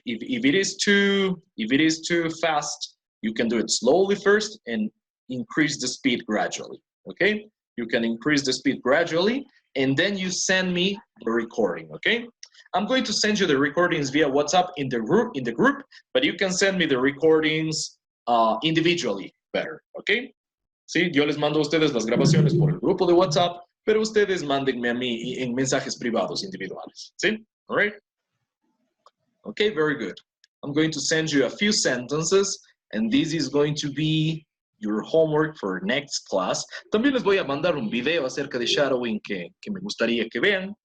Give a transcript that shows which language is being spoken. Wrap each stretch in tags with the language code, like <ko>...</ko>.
<en>If it is too fast, you can do it slowly first and increase the speed gradually, okay? You can increase the speed gradually, and then you send me the recording, okay? I'm going to send you the recordings via WhatsApp in the group, but you can send me the recordings individually better, okay?</en> <es>Sí, yo les mando a ustedes las grabaciones por el grupo de WhatsApp, pero ustedes mándenme a mí en mensajes privados individuales.</es> <en>¿Sí? All right? Okay, very good. I'm going to send you a few sentences, and this is going to be your homework for next class.</en> <es>También les voy a mandar un video acerca de shadowing que me gustaría que vean.</es>